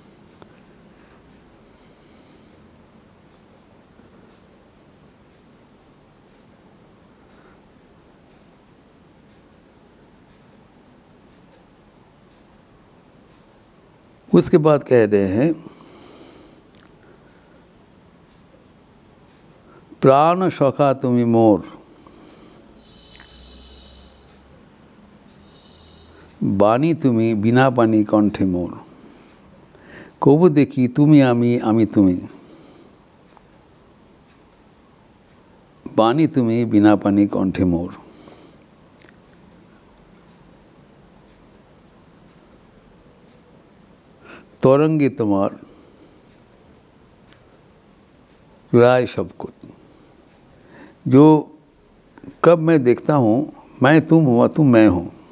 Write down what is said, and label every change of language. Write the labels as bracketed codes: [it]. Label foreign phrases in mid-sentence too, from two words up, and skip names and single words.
[hi] उसके बाद कह रहे हैं, [bn] প্রাণ সখা তুমি মোর, বানী তুমি বিনা পানি কণ্ঠে মোর, কভু দেখি তুমি আমি আমি তুমি, বানী তুমি বিনা পানি কণ্ঠে মোর। [hi] तौरंगी तुम्हार चुराए सब कुछ। जो कब मैं देखता हूँ मैं तुम हुआ तुम मैं हूँ।